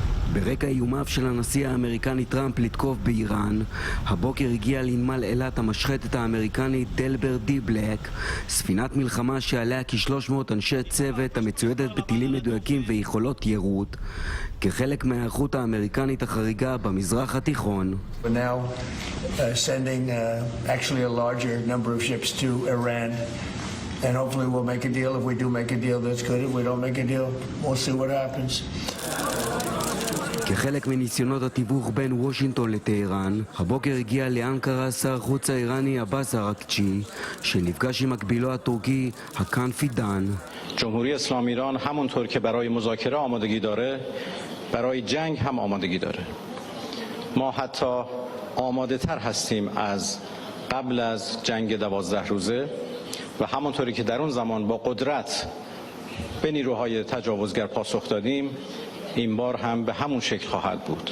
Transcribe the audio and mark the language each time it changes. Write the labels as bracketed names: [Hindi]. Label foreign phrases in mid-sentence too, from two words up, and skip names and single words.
[Hebrew] ברקע איומיו של הנשיא האמריקני טראמפ לתקוף באיראן, הבוקר הגיע לנמל אילת המשחטת האמריקנית דלבר די בלק, ספינת מלחמה שעליה כ-300 אנשי צוות המצוידת בטילים מדויקים ויכולות יירוט, כחלק מההיערכות האמריקנית החריגה במזרח התיכון. [English] We're now sending actually a larger number of ships to Iran. And hopefully we'll make a deal. If we do make a deal, that's good. If we don't make a deal, we'll see what happens. [Hebrew] כחלק מניסיונות התיווך בין וושינגטון לטהרן, הבוקר הגיע לאנקרה שר החוץ האיראני עבאס אראקצ'י, שנפגש עם מקבילו הטורקי הקאן פידן. [Persian] جمهوری اسلامی ایران همونطور که برای مذاکره آمادگی داره، برای جنگ هم آمادگی داره. ما حتی آماده تر هستیم از قبل از جنگ 12 روزه و همونطوری که در اون زمان با قدرت به نیروهای تجاوزگر پاسخ دادیم، این بار هم به همون شکل خواهد بود.